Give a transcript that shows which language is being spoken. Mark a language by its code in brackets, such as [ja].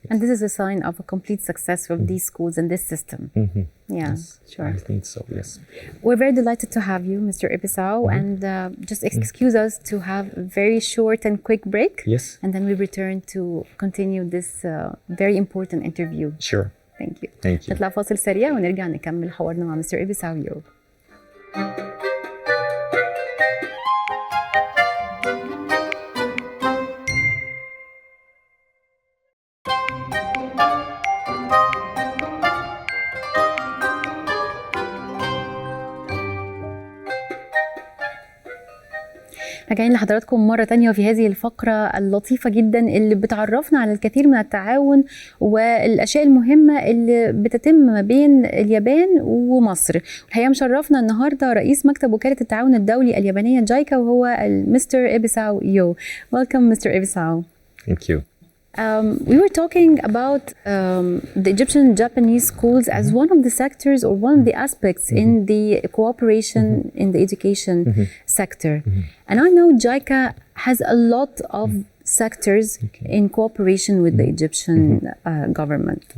[en] And this is a sign of a complete success of these schools and this system. Yes, sure. I think so, yes. We're very delighted to have you, Mr. Íbísaوا, and just excuse us to have a very short and quick break. Yes. And then we return to continue this very important interview. Sure. Thank you. Thank you. [ar] نطلع فاصل سريع ونرجع نكمل حوارنا مع Mr. Íbísaوا. راجعين لحضراتكم مرة تانية وفي هذه الفقرة اللطيفة جدا اللي بتعرفنا على الكثير من التعاون والأشياء المهمة اللي بتتم ما بين اليابان ومصر. الحقيقة مشرفنا النهاردة رئيس مكتب وكالة التعاون الدولي اليابانية جايكا وهو مستر إيبيساوا. [en] Welcome, Mr. Íbísaوا. Thank you. We were talking about the Egyptian Japanese schools as one of the sectors or one of the aspects in the cooperation in the education sector. And I know JICA has a lot of sectors in cooperation with the Egyptian government.